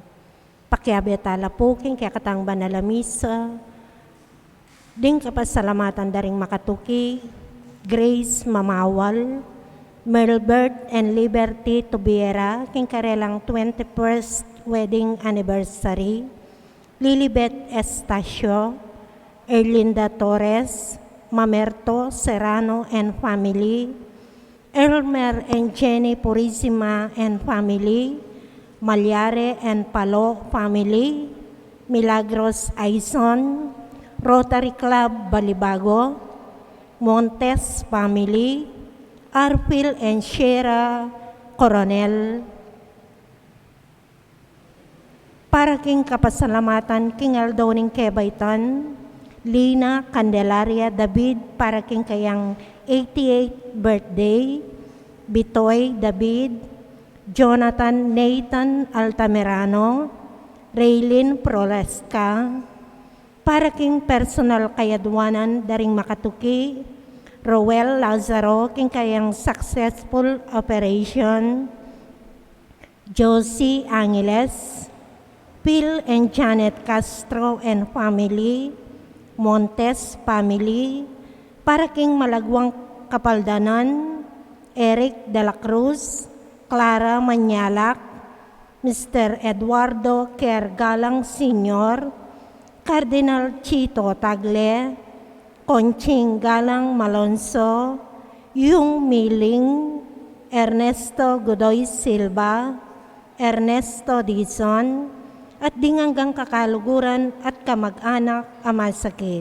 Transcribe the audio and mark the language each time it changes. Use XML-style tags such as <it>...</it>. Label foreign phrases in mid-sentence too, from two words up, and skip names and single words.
<pam>Pakiabetala po, kaya katang banalamisa, ding kapasalamatan daring makatuki, Grace Mamawal, Melbert and Liberty Tubiera, king karelang</pam> <en>21st wedding anniversary,</en> <pam>Lilibet</pam> <en>Estacio, Erlinda Torres, Mamerto Serrano and family, Elmer and Jenny Purisima and family, Malyare and Palo family, Milagros Aison, Rotary Club Balibago, Montes family, Arphil and Shera Coronel.</en> <pam>Para king kapasalamatan king Aldo ning Kebaytan, Lina Candelaria David para king kayang</pam> <en>88th birthday,</en> <pam>Bitoy David, Jonathan Nathan Altamirano, Raylin Prolesca, para king personal kayadwanan daring makatuki, Roel Lazaro king kayang</pam> <en>successful operation, Josie Angeles, Phil and Janet Castro and family, Montes family,</en> <pam>para king malagwang kapaldanan, Eric de la Cruz, Clara Manyalak, Mr. Eduardo Kergalang Sr., Cardinal Chito Tagle, Conching Galang Malonzo, Yung Miling, Ernesto Godoy Silva, Ernesto Dizon, at dinganggang kakaluguran at kamag-anak amasakit.</pam>